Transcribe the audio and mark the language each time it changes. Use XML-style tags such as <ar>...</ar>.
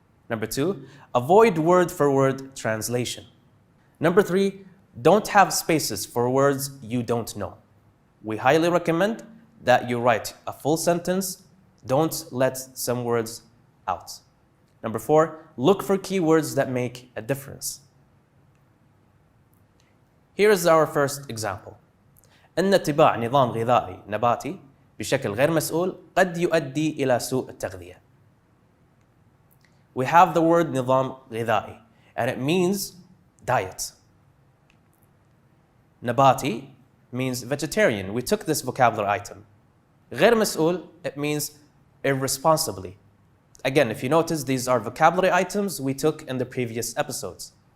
<en>Number 2, avoid word-for-word translation. Number 3, don't have spaces for words you don't know. We highly recommend that you write a full sentence. Don't let some words out. Number 4, look for keywords that make a difference. Here is our first example.</en> <ar>إن اتباع نظام غذائي نباتي بشكل غير مسؤول قد يؤدي إلى سوء التغذية.</ar> <en>We have the word نظام غذائي, and it means diet. Nabati means vegetarian. We took this vocabulary item. غير مسؤول, it means irresponsibly. Again, if you notice, these are vocabulary items we took in the previous episodes.</en>